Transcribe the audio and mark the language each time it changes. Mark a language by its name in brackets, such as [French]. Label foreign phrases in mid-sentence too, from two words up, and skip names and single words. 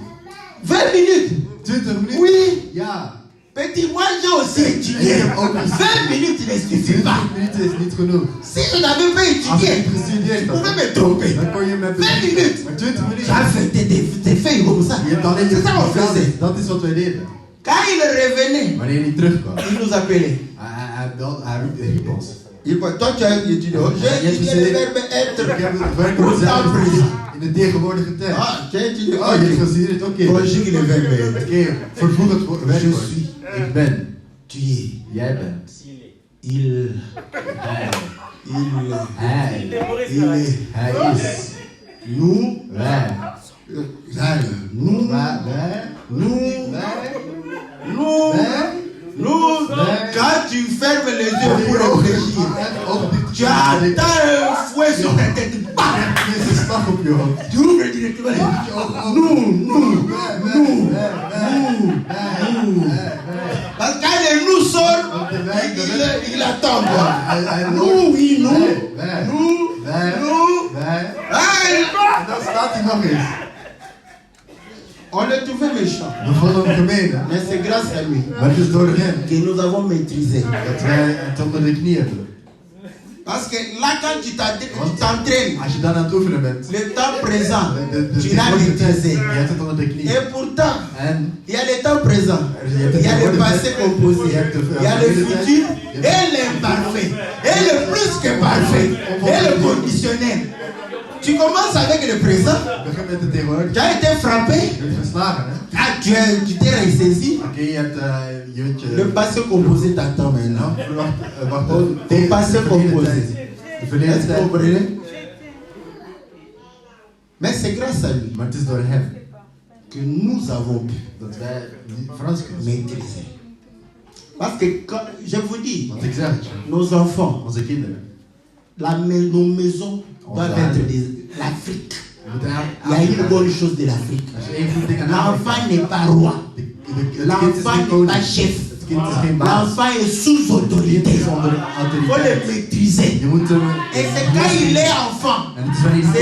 [French] 20 minutes. [Dutch] 20 minuten? [French] Oui. [Dutch] Ja. [French] Petit, moi j'ai aussi Et étudié. [Dutch] je heb ook [French] 20 minutes ne suffit [Dutch] 20 [French] pas. [Dutch] minuten is niet genoeg. [French] Si je n'avais pas [Dutch] Als ik [French] étudié, [Dutch] niet gestudeerd [French] je [Dutch] had, [French] pouvais me tromper. [Dutch] dan kon je me [French] 20 minutes. [Dutch] Maar 20 minuten? [French] J'ai fait des feuilles comme ça. [Dutch] Je hebt alleen je [French] C'est ça qu'on faisait. [Dutch] Dat is wat wij deden. [French] Quand il revenait, [Dutch] Wanneer hij terugkwam, [French] il nous appelait. [Dutch] hij riep ons. [French] Toi, tu as étudié. J'ai étudié le verbe [Dutch] Ik [French] être. [Dutch] heb het werkwoord zijn in de tegenwoordige tijd. [French] Ah, tu as étudié. [Dutch] Oh, je hebt gestudeerd? Oké. [French] Conjugue le verbe être. [Dutch] Oké, vervoeg het werkwoord. [French] Je suis. [Dutch] Ik ben. [French] Tu es. [Dutch] Jij bent. [French] Il. [Dutch] Hij. [French] Il. [Dutch] Hij. [French] Il est. [Dutch] Hij is. [French] Nous. [Dutch] Wij. [French] Nous. [Dutch] Wij. [French] Nous. [Dutch] Wij. [French] Nous. [Dutch] Wij. [French] Nous. Quand tu fermes les yeux pour réfléchir, tu [Dutch] Ja, [French] attends un fouet sur ta tête. Bam! [Dutch] dit is een slag op je hoofd. [French] Tu ouvres directement les yeux. Nous. Parce que quand le nous sort, il attend. Nous, oui, nous. Nous. [Dutch] Wij. Hey! En dan staat hij nog eens. [French] On le trouvait méchant. [Dutch] We vonden hem gemeen, hè? [French] Mais c'est grâce à lui [Dutch] Maar het is door hem [French] que nous avons maîtrisé. [Dutch] dat wij het onder de knie hebben. [French] Parce que là, quand tu t'entraînes, [Dutch] Als je dan aan het oefenen bent, [French] le temps présent, [Dutch] de [French] tu l'as [Dutch] tegenwoordige tijd, [French] maîtrisé. [Dutch] je hebt het onder de knie. [French] Et pourtant, [Dutch] En [French] il y a le temps présent, il y a le passé composé, il y a le futur et l'imparfait, et le plus que parfait, et le conditionnel. Tu commences avec le présent, [Dutch] begin met de tegenwoordige. [French] tu as été frappé, [Dutch] Je bent geslagen, hè? [French] ah, tu t'es ressaisi, [Dutch] Oké, je hebt [French] le passé composé t'attend maintenant. [Dutch] Wacht. [French] Ton passé [Dutch] De verleden [French] composé. [Dutch] tijd. De verleden [French] Est-ce que vous [Dutch] tijd. [French] comprenez? Mais c'est grâce à lui [Dutch] Maar het is door hem [French] que nous avons pu [Dutch] dat wij Frans kunnen. [French] maîtriser. Parce que quand, je vous dis, [Dutch] Want ik zeg het je, [French] nos enfants, [Dutch] onze kinderen. [French] nos maisons doivent [Dutch] Onze [French] être [Dutch] huizen. [French] l'Afrique. [Dutch] We moeten [French] Il y a une bonne chose de l'Afrique. [Dutch] Als je één goed ding aan [French] L'enfant n'est pas roi. [Dutch] het kind is [French] L'enfant [Dutch] geen [French] n'est [Dutch] koning. [French] pas chef. [Dutch] Het kind is geen baas. [French] L'enfant est sous [Dutch] Het kind [French] autorité. [Dutch] is onder [French] Il faut [Dutch] autoriteit. [French] le maîtriser. [Dutch] Je moet hem. [French] Et c'est quand il est enfant, [Dutch] En het is wanneer hij